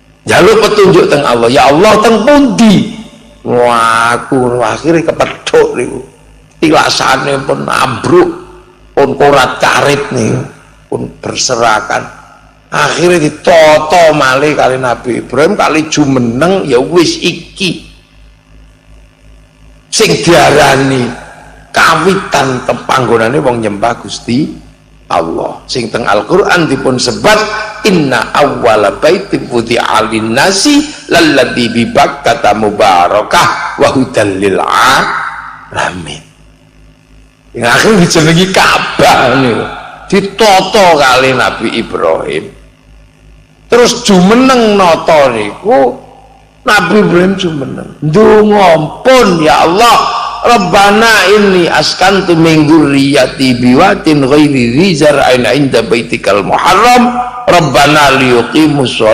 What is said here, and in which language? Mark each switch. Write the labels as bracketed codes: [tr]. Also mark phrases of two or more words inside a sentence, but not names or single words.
[jv] jaluk petunjuk teng Allah, ya Allah teng pundi. Wah aku akhirnya kepethuk niku tilasane pun ambruk pun korat karit nih pun berserakan, akhirnya ditoto malih kali Nabi Ibrahim kali jumeneng. Ya wis iki sing diarani kawitan panggonane wong nyembah Gusti Allah, sing teng Al-Qur'an dipun sebat [ar] إن أول بيت وضع للناس للذي ببكة مباركة وهدى للعالمين. [jv] Yang akhir dijenengi Ka'bah niku ditoto kali Nabi Ibrahim. Terus jumeneng nata niku Nabi Ibrahim jumeneng ndonga pun, [ar] يا الله ربنا إني أسكنت من ذريتي بواد غير ذي زرع عند بيتك المحرم ربنا ليقيموا